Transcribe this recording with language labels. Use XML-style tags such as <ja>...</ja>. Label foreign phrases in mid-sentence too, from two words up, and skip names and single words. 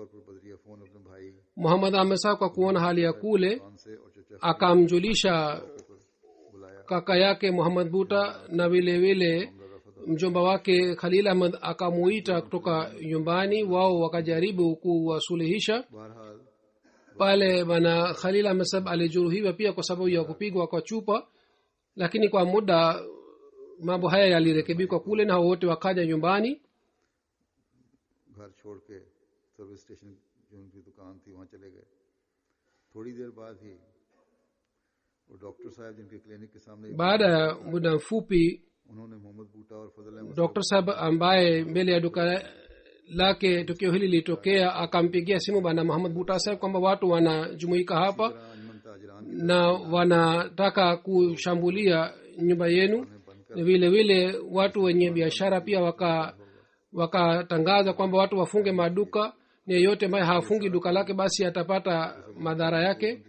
<sw>Muhammad Ahmad Sahib kwa kuona hali ya kule akamjulisha kaka yake Muhammad Bhutta, na vile vile mjomba wake Khalil Ahmad akamuita kutoka nyumbani. Wao wakajaribu kuwasuluhisha pale. Bana Khalil Ahmad Sahib alijeruhiwa pia kwa sababu ya kupigwa kwa chupa, lakini kwa muda mambo haya yalirekebika kule na wote wakaja nyumbani.</sw> <ur>گھر چھوڑ کے</ur> <en>service station</en> <ur>جو ان کی دکان تھی وہاں چلے گئے. تھوڑی دیر بعد ہی وہ ڈاکٹر صاحب جن کے کلینک کے سامنے</ur> <sw>baada ya muda mfupi</sw> <ur>انہوں نے محمد بوٹا اور فضل احمد</ur> <sw>Dr. Sahib ambaye mbele ya duka lake tukio hili lilitokea akampigia simu bwana Muhammad Bhutta Sahib kwamba watu wanajumuika hapa na wanataka kushambulia nyumba yenu. Vile vile watu wenye biashara pia wakatangaza kwamba watu wafunge maduka, ni yeyote ambaye hafungi duka lake basi atapata madhara yake.</sw>